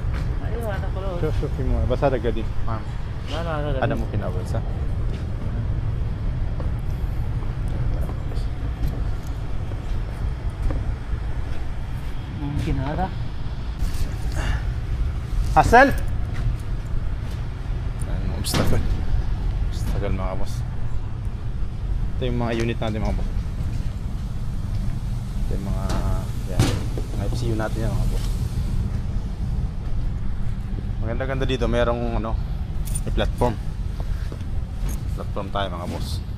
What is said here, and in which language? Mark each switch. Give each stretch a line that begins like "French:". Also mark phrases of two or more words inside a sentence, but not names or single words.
Arabic: أيوة هذا close. شوف في مويه بس هذا قديم. لا هذا ممكن أول صح؟ ممكن هذا.
Filipino: حسن obstacle mga boss. Ito yung mga unit natin mga boss. Ito yung mga FCU natin yan mga boss. Maganda-ganda dito, merong may platform tayo mga boss.